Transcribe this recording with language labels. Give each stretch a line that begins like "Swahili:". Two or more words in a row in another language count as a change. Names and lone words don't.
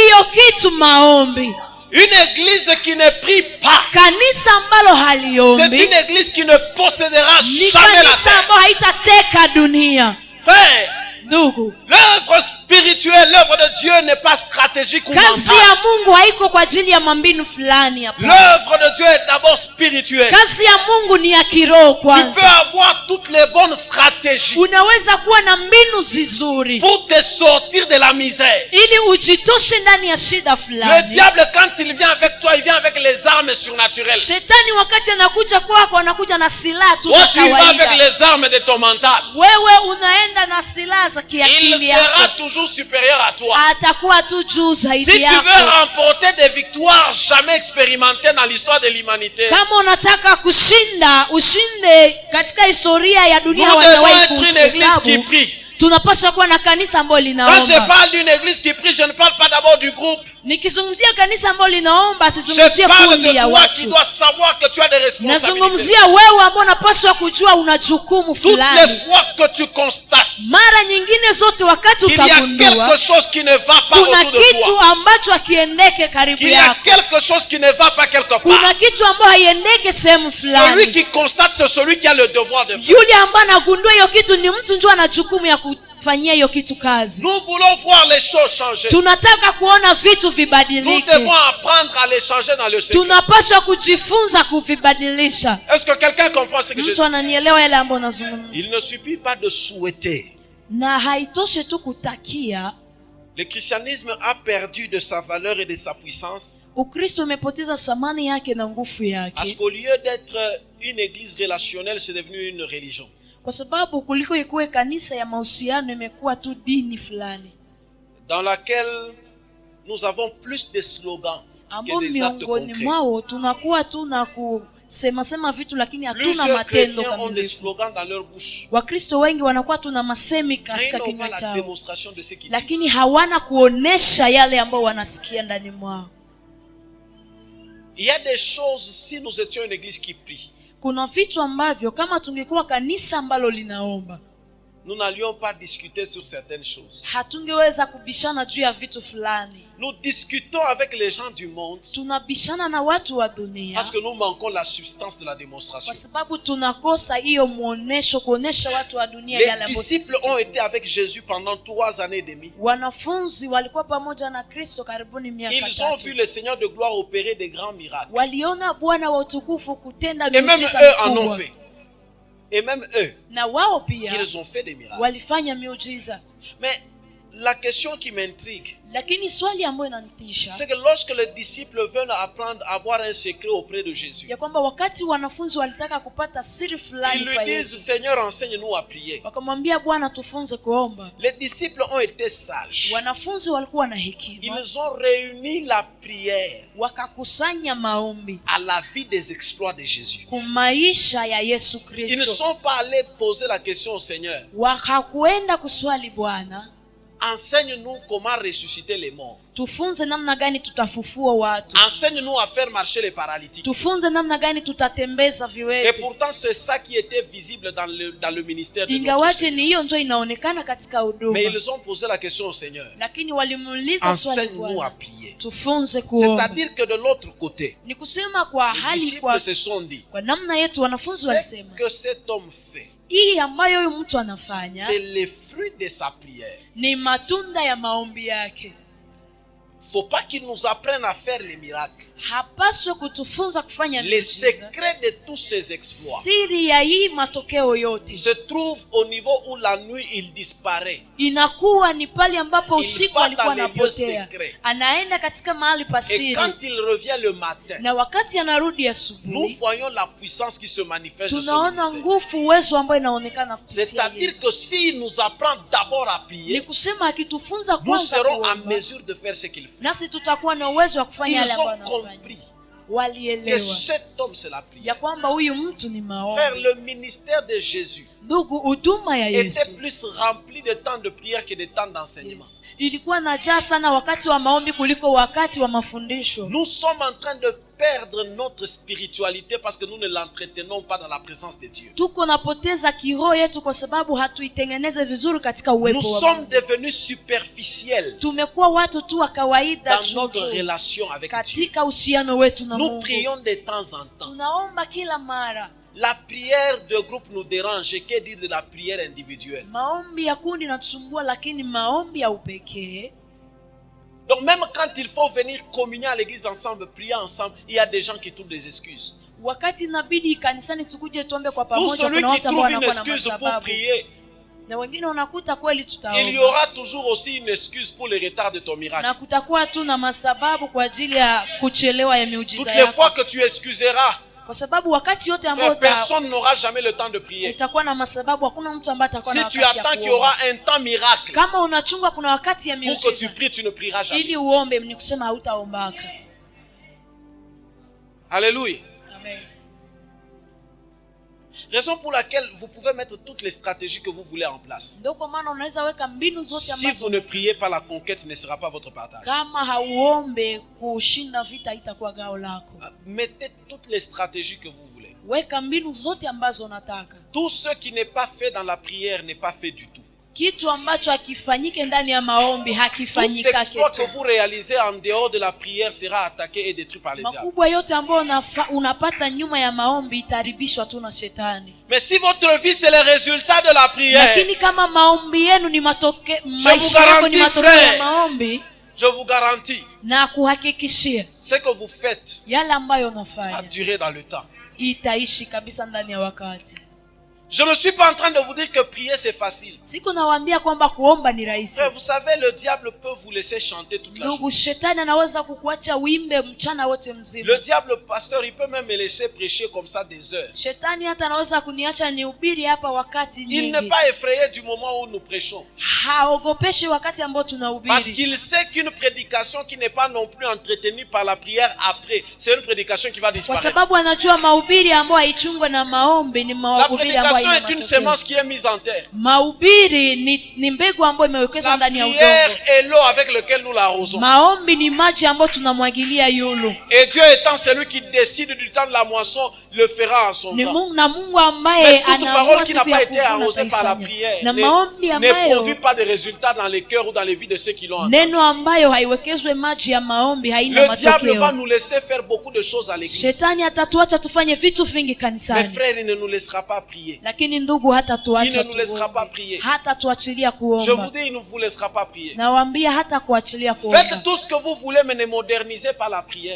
French: Une église qui ne prie pas, c'est une église qui ne possédera jamais la terre. Frère, l'œuvre spirituelle spirituel, l'œuvre de Dieu n'est pas stratégique ou
Swahili: kazi
French: mentale.
Swahili: ya Mungu haiko kwa ajili ya mambinu fulani hapa.
French: L'œuvre de Dieu est d'abord spirituelle.
Swahili: Kazi ya Mungu ni ya kiroho
French: Tu
Swahili: kwanza.
French: peux avoir toutes les bonnes stratégies
Swahili: Unaweza kuwa na mbinu zizuri
French: pour te sortir de la misère.
Swahili: ili ujitoshe ndani ya shida
French: Le
Swahili: fulani.
French: diable, quand il vient avec toi, il vient avec les armes surnaturelles.
Swahili: Shetani wakati anakuja kwako anakuja na silaha tu za
French: Toi, tu vas avec
Swahili: kawaida.
French: les armes de ton mental.
Swahili: Wewe unaenda na silaha za
French: Il
Swahili: kiakili
French: sera
Swahili: yako.
French: toujours supérieur à toi.
Swahili: Atakuwa tu juu
French: Si
Swahili: zaidi
French: tu veux
Swahili: yako.
French: remporter des victoires jamais expérimentées dans l'histoire de l'humanité,
Swahili: Kama unataka kushinda, ushinde katika historia ya dunia
French: nous devons
Swahili: hawajawahi
French: être une église qui
Swahili: kuhesabu.
French: prie.
Swahili: Tunapaswa kuwa na kanisa ambalo
French: Quand je
Swahili: linaomba.
French: parle d'une église qui prie, je ne parle pas d'abord du groupe.
Swahili: Nikizungumzia kanisa ambalo linaomba,
French: Je
Swahili: sizungumzie
French: parle
Swahili: kundi
French: de
Swahili: ya
French: toi qui
Swahili: watu.
French: dois savoir que tu as des responsabilités.
Swahili: Nazungumzia wewe ambao unapaswa kujua una jukumu
French: Toutes les
Swahili: fulani.
French: fois que tu constates
Swahili: Mara nyingine zote wakati
French: qu'il y a
Swahili: utagundua
French: quelque chose qui ne va pas
Swahili: kuna
French: autour de
Swahili: kitu
French: toi,
Swahili: ambacho hakiendeke karibu
French: qu'il y a
Swahili: yako,
French: quelque chose qui ne va pas quelque part,
Swahili: kuna kitu ambacho haiendeke sehemu
French: celui
Swahili: fulani,
French: qui constate, c'est celui qui a le devoir de faire.
Swahili: yule ambaye anagundua hiyo kitu ni mtu ndio ana jukumu ya kufanyia hiyo kitu kazi.
French: Nous voulons voir les choses changer.
Swahili: Tunataka kuona vitu
French: Nous
Swahili: vibadilike.
French: devons apprendre à les changer dans le secret.
Swahili: Tunapaswa kujifunza kuvibadilisha.
French: Est-ce que quelqu'un comprend ce que je
Swahili: Mtu
French: dis?
Swahili: ananielewa yale ambayo nazungumza?
French: Il ne suffit pas de souhaiter.
Swahili: Na haitoshe tu kutakia.
French: Le christianisme a perdu de sa valeur et de sa puissance
Swahili: Ukristo umepoteza thamani yake na nguvu
French: parce
Swahili: yake,
French: qu'au lieu d'être une église relationnelle, c'est devenu une religion.
Swahili: kwa sababu kuliko ikuwe kanisa ya mahusiano imekuwa tu dini fulani
French: Dans laquelle nous avons plus de slogans
Swahili: ambao
French: que des actes
Swahili: miongoni
French: concrets.
Swahili: mwao tunakuwa tu na kusema vitu lakini hatuna
French: Plusieurs
Swahili: matendo
French: chrétiens ont des
Swahili: kamilifu.
French: slogans dans leur bouche,
Swahili: Wakristo wengi wanakuwa tuna masemi
French: mais ils
Swahili: katika
French: n'ont pas
Swahili: kinywa
French: la
Swahili: chao,
French: démonstration de ce qu'ils
Swahili: lakini
French: disent.
Swahili: hawana kuonesha yale ambayo wanasikia ndani mwao.
French: Il y a des choses, si nous étions une église qui prie,
Swahili: Kuna vitu ambavyo kama tungekuwa kanisa ambalo linaomba,
French: nous n'allions pas discuter sur certaines choses.
Swahili: hatungeweza kubishana juu ya vitu fulani.
French: Nous discutons avec les gens du monde
Swahili: Tunabishana na watu wa dunia
French: parce que nous manquons la substance de la démonstration.
Swahili: kwa sababu tunakosa hiyo muonesho, kuonesha watu wa dunia yale
French: Les
Swahili: ambayo
French: disciples
Swahili: sisi.
French: ont été avec Jésus pendant 3 années et demie.
Swahili: Wanafunzi walikuwa pamoja na Kristo karibuni miaka
French: Ils ont vu
Swahili: 3.
French: le Seigneur de gloire opérer des grands miracles.
Swahili: Waliona Bwana wa utukufu kutenda
French: Et même
Swahili: miujiza
French: eux en ont
Swahili: mikubwa.
French: fait. Et même eux,
Swahili: Na wao pia
French: ils ont fait des miracles.
Swahili: walifanya miujiza.
French: Mais la question qui m'intrigue,
Swahili: Lakini swali ambayo inanitisha
French: c'est que lorsque les disciples veulent apprendre à avoir un secret auprès de Jésus,
Swahili: ya kwamba wakati wanafunzi walitaka kupata siri
French: ils
Swahili: fulani
French: lui
Swahili: kwa
French: disent,
Swahili: Yesu,
French: Seigneur, enseigne-nous à prier.
Swahili: wakamwambia Bwana tufunze kuomba.
French: Les disciples ont été sages.
Swahili: Wanafunzi walikuwa na hekima,
French: Ils ont réuni la prière
Swahili: wakakusanya maombi
French: à la vie des exploits de Jésus.
Swahili: kumaisha ya Yesu
French: Ils ne
Swahili: Kristo.
French: sont pas allés poser la question au Seigneur,
Swahili: Wakakwenda kuswali Bwana,
French: enseigne-nous comment ressusciter les morts.
Swahili: tufunze namna gani tutafufua watu,
French: Enseigne-nous à faire marcher les paralytiques.
Swahili: tufunze namna gani tutatembeza
French: Et
Swahili: viwete.
French: pourtant, c'est ça qui était visible dans le ministère de notre
Swahili: Ingawaje
French: Seigneur.
Swahili: ni hiyo ndio inaonekana katika huduma,
French: Mais ils ont posé la question au Seigneur.
Swahili: lakini walimuuliza swali
French: Enseigne-nous à
Swahili: Bwana,
French: prier.
Swahili: tufunze kuomba.
French: C'est-à-dire que de l'autre côté,
Swahili: Ni kusema kwa
French: les
Swahili: hali
French: disciples se sont dit,
Swahili: kwa namna yetu, wanafunzi
French: ce
Swahili: walisema
French: que cet homme fait,
Swahili: hii ambayo huyu mtu anafanya
French: c'est le fruit de sa prière.
Swahili: ni matunda ya maombi yake.
French: Faut pas qu'il nous apprenne à faire les miracles.
Swahili: Hapaswe kutufunza kufanya
French: Les
Swahili: miujiza.
French: secrets de tous ces exploits
Swahili: Siri ya hii matokeo yote
French: se trouvent au niveau où la nuit il disparaît.
Swahili: inakuwa ni pale ambapo
French: Il
Swahili: usiku
French: va
Swahili: alikuwa
French: dans les lieux
Swahili: anapotea,
French: secrets.
Swahili: anaenda katika mahali
French: Et
Swahili: pasiri,
French: quand il revient le matin,
Swahili: na wakati anarudi
French: nous
Swahili: asubuhi
French: voyons la puissance qui se manifeste sur
Swahili: tunaona
French: ce ministère.
Swahili: nguvu, uwezo ambayo inaonekana kupitia
French: C'est-à-dire
Swahili: yeye.
French: que s'il nous apprend d'abord à
Swahili: Ni
French: prier,
Swahili: kusema akitufunza
French: nous
Swahili: kwanza
French: serons en
Swahili: kuomba,
French: mesure de faire ce qu'il fait.
Swahili: nasi tutakuwa na uwezo wa kufanya yale
French: Ils
Swahili: ambayo
French: ont
Swahili: anafanya.
French: compris que
Swahili: Walielewa
French: cet homme c'est la
Swahili: ya
French: prière.
Swahili: kwamba huyu mtu ni
French: Frère,
Swahili: maombi.
French: le ministère de Jésus
Swahili: Ndugu, huduma ya
French: était
Swahili: Yesu
French: plus rempli de temps de prière que de temps d'enseignement.
Swahili: ilikuwa najaa sana wakati wa maombi kuliko wakati wa mafundisho.
French: Nous sommes en train de perdre notre spiritualité parce que nous ne l'entretenons pas dans la présence de Dieu.
Swahili: Tuko napoteza kiroho yetu kwa sababu hatuitengeneze vizuri katika
French: Nous
Swahili: uwepo wa
French: sommes
Swahili: Mungu.
French: devenus superficiels
Swahili: Tumekuwa watu tu wa kawaida
French: dans notre
Swahili: tu
French: relation avec Dieu.
Swahili: katika uhusiano wetu na
French: Nous
Swahili: Mungu.
French: prions de temps en temps.
Swahili: Tunaomba kila mara,
French: La prière de groupe nous dérange. Que dire de la prière individuelle?
Swahili: Maombi ya kundi natusumbua, lakini maombi ya upekee.
French: Donc même quand il faut venir communier à l'église ensemble, prier ensemble, il y a des gens qui trouvent des excuses.
Swahili: Wakati inabidi kanisani tukuje tuombe kwa
French: Tout
Swahili: pamoja,
French: celui qui trouve une excuse pour prier,
Swahili: na wengine unakuta kweli tutaomba,
French: il y aura toujours aussi une excuse pour le retard de ton miracle.
Swahili: Na kutakuwa tu na masababu kwa ajili ya kuchelewa ya miujiza yako.
French: Toutes les fois que tu excuseras,
Swahili: kwa sababu wakati yote ambao
French: personne n'aura jamais le temps de prier.
Swahili: Utakuwa na masababu, hakuna mtu ambaye atakuwa na wakati.
French: Si tu attends qu'il y aura un temps miracle,
Swahili: kama unachunga kuna wakati ya miujiza,
French: pour que tu pries, tu ne prieras jamais.
Swahili: Ili uombe ni kusema hautaombaka.
French: Alléluia.
Swahili: Amen.
French: Raison pour laquelle vous pouvez mettre toutes les stratégies que vous voulez en place.
Swahili: Ndio kwa maana unaweza weka mbinu zote ambazo.
French: Si vous ne priez pas, la conquête ne sera pas votre partage.
Swahili: Kama hauombe, kushinda vita itakuwa gao lako.
French: Mettez toutes les stratégies que vous voulez.
Swahili: Weka mbinu zote ambazo unataka.
French: Tout ce qui n'est pas fait dans la prière n'est pas fait du tout.
Swahili: Kitu ambacho hakifanyike ndani ya maombi hakifanyika kitu.
French: Tout exploit que vous réalisez en dehors de la prière sera attaqué et détruit par les diables.
Swahili: Makubwa yote ambayo unapata nyuma ya maombi itaribishwa tu na shetani.
French: Mais si votre vie c'est le résultat de la prière,
Swahili: lakini kama maombi yenu ni maisha yako ni matokeo ya maombi,
French: je vous garantis,
Swahili: na kuhakikishia,
French: ce que vous faites
Swahili: yale ambayo unafanya
French: va durer dans le temps.
Swahili: Itaishi kabisa ndani ya wakati.
French: Je ne suis pas en train de vous dire que prier c'est facile.
Swahili: Siku nawaambia kwamba kuomba ni rahisi.
French: Vous savez, le diable peut vous laisser chanter toute la journée.
Swahili: Shetani anaweza kukuacha uimbe mchana wote mzima.
French: Le diable, pasteur, il peut même me laisser prêcher comme ça des heures.
Swahili: Shetani hata anaweza kuniacha nihubiri hapa wakati nyingi.
French: Il n'est pas effrayé du moment où nous prêchons.
Swahili: Haogopeshi wakati ambao tunahubiri.
French: Parce qu'il sait qu'une prédication qui n'est pas non plus entretenue par la prière après, c'est une prédication qui va disparaître.
Swahili: Kwa sababu anajua mahubiri ambayo haichungwe na maombi ni mahubiri ambayo
French: est une semence qui est mise en terre.
Swahili: Mahubiri ni mbegu ambayo imewekezwa ndani ya udongo.
French: La prière est l'eau avec laquelle nous l'arrosons.
Swahili: Maombi ni maji ambayo tunamwagilia yulu.
French: Et Dieu étant celui qui décide du temps de la moisson, le fera en son temps.
Swahili: Na Mungu ambaye anaamua siku ya kuvuna na maombi ambayo
French: ne produit pas de résultats dans les cœurs ou dans les vies de ceux qui l'ont entendu.
Swahili: Neno ambayo haiwekezwe maji ya maombi haina matokeo.
French: Le diable va nous laisser faire beaucoup de choses à l'église.
Swahili: Shetani atatuacha tufanye vitu vingi kanisani.
French: Mes frères, il ne nous laissera pas prier.
Swahili: Lakini ndugu hata tuacha
French: il ne nous laissera pas prier.
Swahili: Hata tuachilia kuomba.
French: Je vous dis, il ne vous laissera pas prier.
Swahili: Nawaambia hata kuachilia kuomba.
French: Faites tout ce que vous voulez, mais ne modernisez pas la prière.